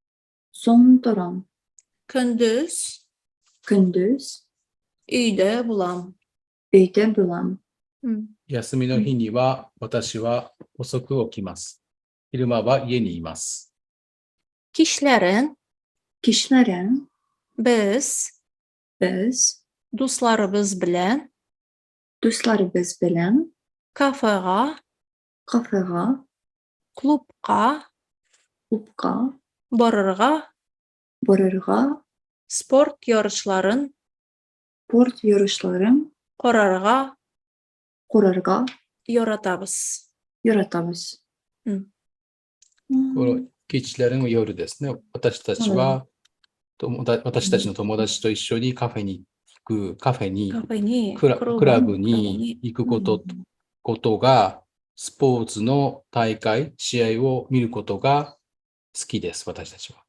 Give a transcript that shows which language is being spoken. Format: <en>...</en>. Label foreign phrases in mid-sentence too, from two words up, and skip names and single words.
<tt>Көндез өйдә булам.</tt> <ja>休みの日には私は遅く起きます。昼間は家にいます。</ja> <tt>Кичләрен без дусларыбыз белән кафега, клубка барырга, спорт ярышларын карарга яратабыз.</tt> <ja>このキッチレンは夜ですね。私たちの友達と一緒にカフェに行く、クラブに行くことが、スポーツの大会、試合を見ることが好きです、私たちは。</ja>